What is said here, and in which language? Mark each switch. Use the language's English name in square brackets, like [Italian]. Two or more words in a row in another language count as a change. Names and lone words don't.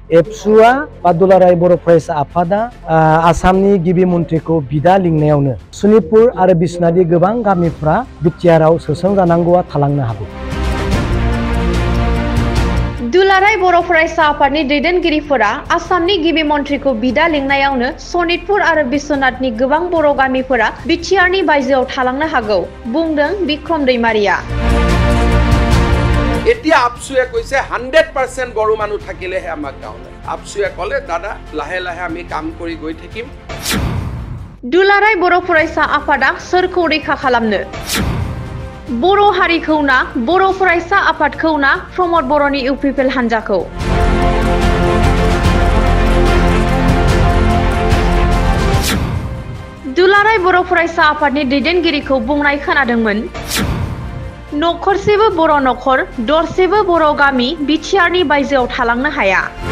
[Bodo] एबसुआ बा दुलाराय बर' फरायसा आफादा आसामनि गिबि मन्थ्रिखौ बिदा लिंनायावनो सनितपुर आरो बिश्वनाथनि गोबां गामिफ्रा बिटिआरआव सोसनजानांगौआ थालांनो हागौ। दुलाराय बर' फरायसा आफादनि दैदेनगिरिफोरा आसामनि गिबि मन्थ्रिखौ बिदा लिंनायावनो सनितपुर आरो बिश्वनाथनि गोबां बर' गामिफोरा बिटिआरनि बायजोआव थालांनो हागौ, बुंदों बिक्रम दैमारिया। [Assamese] এতিয়া আপসুয়ে কৈছে 100% বড়ো মানুহ থাকিলেহে আমাক গাঁৱলৈ। আপসুয়ে ক'লে দাদা লাহে লাহে আমি কাম কৰি গৈ থাকিম। [Bodo] दुलाराय बर' फरायसा आफादा सोरखौ रैखा खालामनो? बर' हारिखौ ना बर' फरायसा आफादखौ ना प्रमद बर'नि इउपिपिएल हान्जाखौ? दुलाराय बर' फरायसा आफादनि दैदेनगिरिखौ बुंनाय खोनादोंमोन, नखरसेबो बर' नखर दरसेबो बर' गामि बिटिआरनि बायजोआव थालांनो हाया।